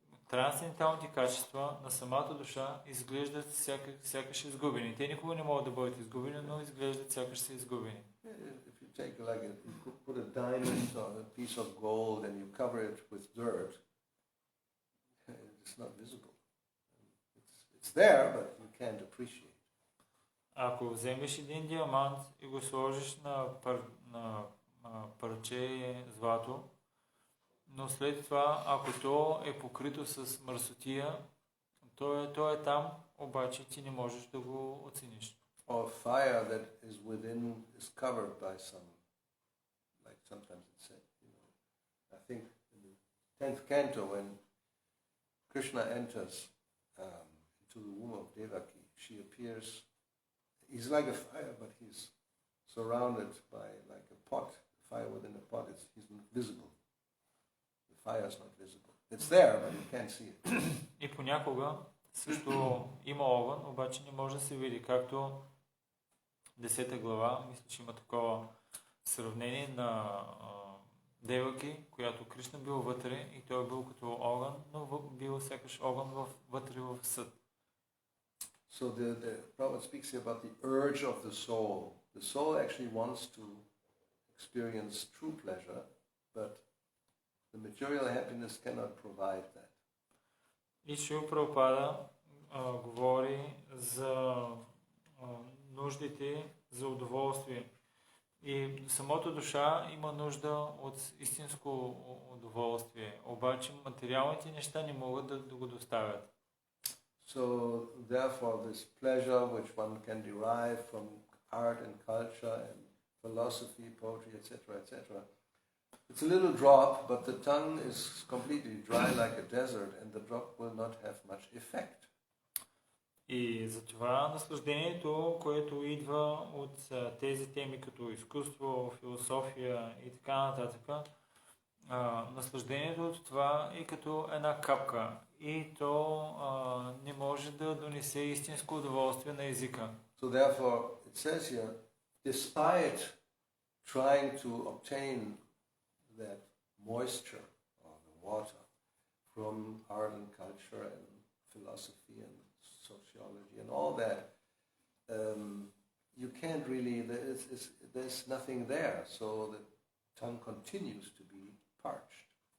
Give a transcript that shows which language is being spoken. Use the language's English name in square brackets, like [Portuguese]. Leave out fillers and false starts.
[Bulgarian] трансценденталните качества на самата душа изглеждат сякаш изгубени. Те никога не могат да бъдат изгубени, но изглеждат сякаш са изгубени. [English] If you take you put a diamond or a piece of gold and you cover it with dirt, it's not visible. It's there, but you can't appreciate. [Bulgarian] Ако вземеш един диамант и го сложиш на парче злато, но след това, ако то е покрито с мърсотия, то е там, обаче ти не можеш да го оцениш. [English] Or fire that is within is covered by some, like sometimes it's said, I think in the 10th canto when Krishna enters into the womb of Devaki, she appears, he's like a fire, but he's surrounded by like a pot, fire within a pot, he's not visible. The fire is not visible. It's there, but you can't see it. [Bulgarian] И понякога също има огън, обаче не може да се види, както 10 глава, мисля, че има такова сравнение на Деваки, която Кришна бил вътре и той бил като огън, но бил сякаш огън вътре в съд. [English] So the Prabhupada speaks here about the urge of the soul. The soul actually wants to experience true pleasure, but the material happiness cannot provide that. [Bulgarian] И Шрила Прабхупада говори за нуждите за удоволствие. И самото душа има нужда от истинско удоволствие, обаче материалните неща не могат да го доставят. [English] So therefore this pleasure which one can derive from art and culture and philosophy, poetry, etc., etc., it's a little drop, but the tongue is completely dry like a desert and the drop will not have much effect. [Bulgarian] И затова наслаждението, което идва от тези теми като изкуство, философия и така нататък, наслаждението от това е като една капка и то не може да донесе истинско удоволствие на езика. [English] So therefore it says here, despite trying to obtain that moisture or the water from art and culture and philosophy and sociology and all that, you can't really, there's nothing there, so the tongue continues to be parched.